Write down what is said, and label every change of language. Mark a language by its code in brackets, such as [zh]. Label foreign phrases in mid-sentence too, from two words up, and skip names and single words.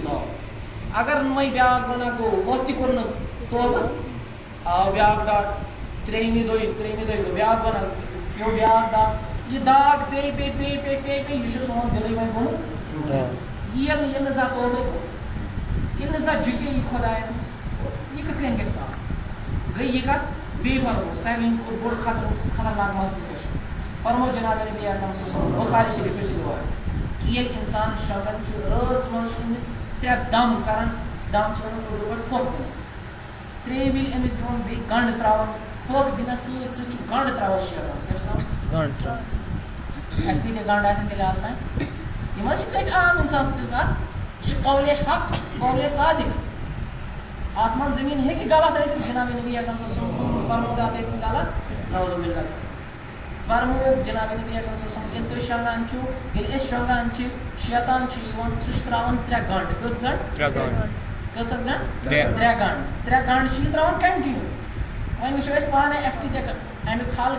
[ks] صاف اگر وۄنۍ بیٛاکھ گۄناہ گوٚو ہۄتھ تہِ کوٚر نہٕ توبہٕ آو بیٛاکھ داغ ترٛیٚیمہِ دۄہہِ گوٚو بیٛاکھ گۄناہ پیوٚو بیٛاکھ داغ یہِ داغ پیٚیہِ یہِ چھُ سون دِلٕے وۄنۍ گوٚمُت ییٚلہِ نہٕ زانٛہہ توبے کوٚر ییٚلہِ نہٕ زانٛہہ جُکے یہِ خۄدایَس نِش یہِ کِتھ کٔنۍ گژھِ صاف گٔے یہِ کَتھ بیٚیہِ فرمو ساروٕے کھۄتہٕ بوٚڑ خطرناک مسلہٕ کیٛاہ چھُ فرمو جِنابِ نبی اکرم [ar] صلی اللہ علیہ وسلم [ks] بُخاری شریٖفٕچ رِوایت کہِ ییٚلہِ اِنسان شۄنٛگان چھُ رٲژ منٛز چھُ أمِس 3 دم کران دم چھِ وَنان اُردو پٲٹھۍ پھۄکھ دِنَس ترٛیٚیہِ وِلہِ أمِس دِوان بیٚیہِ گنٛڈ ترٛاوان پھۄکھ دِنَس سۭتۍ سۭتۍ چھُ گنٛڈ ترٛاوان شیطان کیٛاہ چھُ ترٛاوان اَسہِ کۭتیاہ گنٛڈ آسن تیٚلہِ آز تانۍ یِم حظ چھِ کٲنٛسہِ عام اِنسان سٕنٛز کَتھ یہِ چھِ [ar] قولے حق قولے [ks] صادق آسمان زٔمیٖن ہیٚکہِ غلط ٲسِتھ جِنابِ نبی اکرم [ar] صلی اللہ علیہ وسلم [ks] فرمودات ٲسِن غلط [ar] نعوذ باللہ [ks] فرموو جِنابِ نبی اکرم [ar] صلی اللہ علیہ وسلم [ks] ییٚلہِ تُہۍ شۄنٛگان چھِو ییٚلہِ أسۍ شۄنٛگان چھِ شیطان چھُ یِوان سُہ چھُ ترٛاوان 3 گنٛڈ کٔژ گنٛڈ کٔژ گنٛڈ 3 گنٛڈ چھِ یہِ ترٛاوان کَنٹِنیوٗ وۄنۍ وٕچھو أسۍ پانَے اَسہِ کۭتیاہ اَمیُک حل